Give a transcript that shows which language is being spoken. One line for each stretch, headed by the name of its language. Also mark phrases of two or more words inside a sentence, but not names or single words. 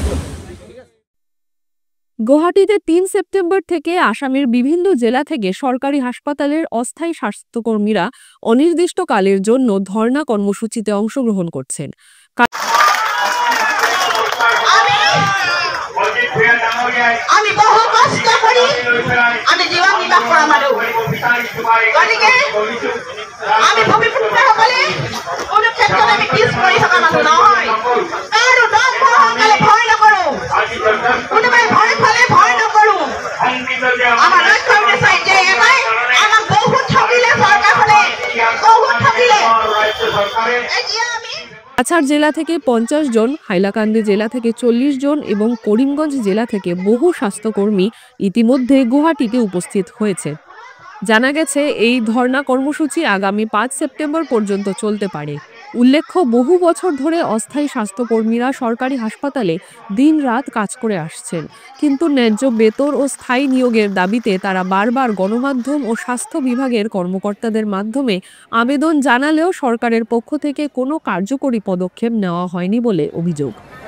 Bangla: গুয়াহাটিতে 3 সেপ্টেম্বর থেকে আসামের বিভিন্ন জেলা থেকে সরকারি হাসপাতালের অস্থায়ী স্বাস্থ্যকর্মীরা অনির্দিষ্টকালের জন্য ধর্ণা কর্মসূচিতে অংশগ্রহণ করছেন।
Assamese: আমি বহু কষ্ট করি, আমি জীবন নির্বাহ করা মানুষ, গতিকে আমি ভূমিপুত্র সকলে কোনো ক্ষেত্ৰত আমি পিছ পৰি থকা মানুহ নহয়। কাৰো দম সহকালে ভয় নকৰো, কোনোবাই ভয় খালে ভয় নকৰো। আমাৰ লক্ষ্য উদ্দেশ্য যে এটাই, আমাক বহুত ঠগিলে চৰকাৰখনে, বহুত ঠগিলে। এতিয়া আমি
Bangla: কাছাড় জেলা থেকে 50 জন, হাইলাকান্দি জেলা থেকে 40 জন এবং করিমগঞ্জ জেলা থেকে বহু স্বাস্থ্যকর্মী ইতিমধ্যে গুয়াহাটিতে উপস্থিত হয়েছে। জানা গেছে এই ধর্ণা কর্মসূচি আগামী 5 সেপ্টেম্বর পর্যন্ত চলতে পারে। উল্লেখ্য, বহু বছর ধরে অস্থায়ী স্বাস্থ্যকর্মীরা সরকারি হাসপাতালে দিন-রাত কাজ করে আসছেন, কিন্তু ন্যায্য বেতন ও স্থায়ী নিয়োগের দাবিতে তারা বারবার গণমাধ্যম ও স্বাস্থ্য বিভাগের কর্মকর্তাদের মাধ্যমে আবেদন জানালেও সরকারের পক্ষ থেকে কোনো কার্যকরী পদক্ষেপ নেওয়া হয়নি বলে অভিযোগ।